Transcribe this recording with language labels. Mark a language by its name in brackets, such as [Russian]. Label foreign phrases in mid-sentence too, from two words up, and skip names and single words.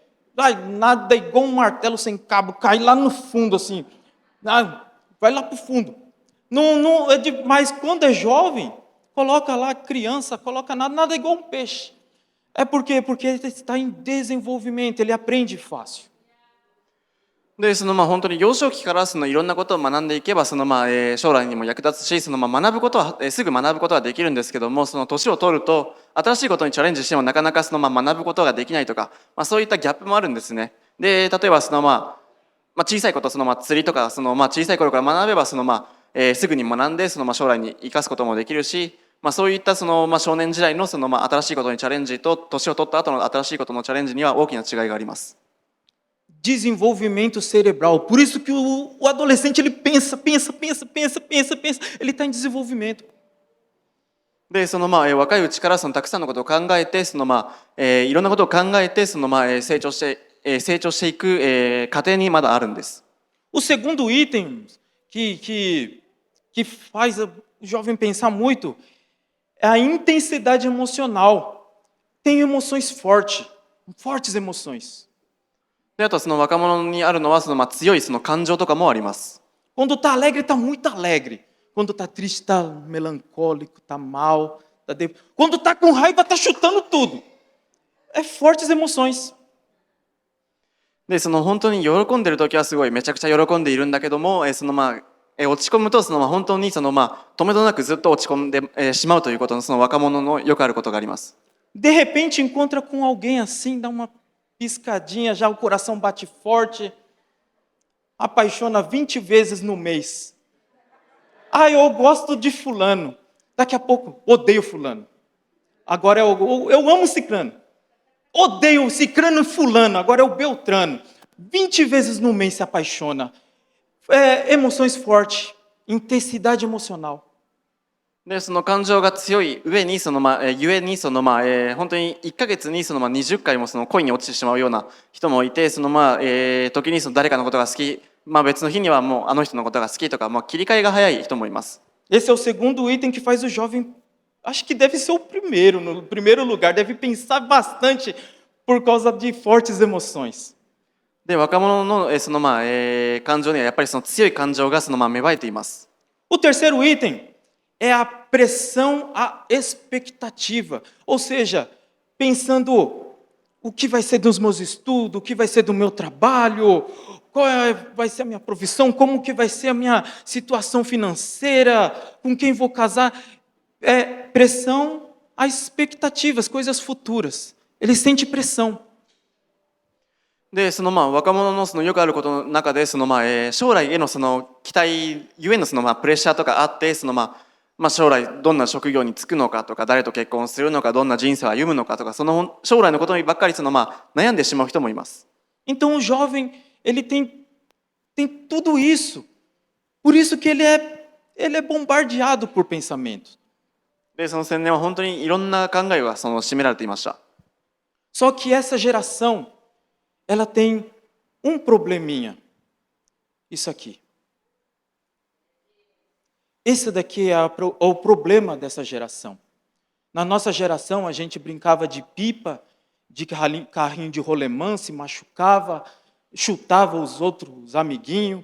[Portuguese] Nada igual um martelo sem cabo, cai lá no fundo assim. Vai lá para o fundo. Mas quando é jovem, coloca lá criança, coloca nada igual um peixe. É porque ele está em desenvolvimento, ele aprende fácil. [Japanese] で本当に幼少期からいろんなことを学んでいけば将来にも役立つし学ぶことはすぐ学ぶことはできるんですけども年を取ると新しいことにチャレンジしてもなかなか学ぶことができないとか、そういったギャップもあるんですね。で例えば小さいこと釣りとか小さい頃から学べばすぐに学んで将来に生かすこともできるし、そういった少年時代の新しいことにチャレンジと年を取った後の新しいことのチャレンジには大きな違いがあります。 [Portuguese] Desenvolvimento cerebral. Por isso que o adolescente ele pensa, ele está em desenvolvimento. [Japanese] で若いうちからたくさんのことを考えていろんなことを考えて成長していく過程にまだあるんです。 [Portuguese] O segundo item que faz o jovem pensar muito é a intensidade emocional. Tem emoções fortes emoções. [Japanese] であと若者にあるのは強い感情とかもあります。 [Portuguese] Quando está alegre, está muito alegre. Quando está triste, está melancólico, está mal. Quando está com raiva, está chutando tudo. É fortes emoções. [Japanese] で本当に喜んでる時はすごいめちゃくちゃ喜んでいるんだけども落ち込むと本当に止めどなくずっと落ち込んでしまうということの若者のよくあることがあります。 [Portuguese] De repente encontra com alguém assim, dá uma piscadinha, já o coração bate forte, apaixona 20 vezes no mês. Eu gosto de fulano. Daqui a pouco, odeio fulano. Agora eu amo ciclano. Odeio ciclano e fulano, agora é o Beltrano. 20 vezes no mês se apaixona. Emoções fortes, intensidade emocional. [Japanese] で感情が強い上にゆえに本当に1ヶ月に20回も恋に落ちてしまうような人もいて時に誰かのことが好き、別の日にはもうあの人のことが好きとか切り替えが早い人もいます。 [Portuguese] Esse é o segundo item que faz o jovem, acho que deve ser o primeiro, no primeiro lugar, deve pensar bastante por causa de fortes emoções. [Japanese] で若者の感情にはやっぱり強い感情が芽生えています。 [Portuguese] O terceiro item é a pressão, a expectativa. Ou seja, pensando o que vai ser dos meus estudos, o que vai ser do meu trabalho, vai ser a minha profissão, como que vai ser a minha situação financeira, com quem vou casar. Pressão a expectativas, coisas futuras. Ele sente pressão. [Japanese] で、若者のよくあることの中で、将来への期待ゆえのプレッシャーとかあって、将来どんな職業に就くのかとか、誰と結婚するのか、どんな人生を歩むのかとか、将来のことにばっかり悩んでしまう人もいます。 [Portuguese] Então o jovem, ele tem tudo isso. Por isso que ele é bombardeado por pensamentos. [Japanese] で、その青年は本当にいろんな考えが占められていました。 [Portuguese] Só que essa geração, ela tem um probleminha. Isso aqui. Esse daqui é o problema dessa geração. Na nossa geração, a gente brincava de pipa, de carrinho de rolemã, se machucava, chutava os outros amiguinhos.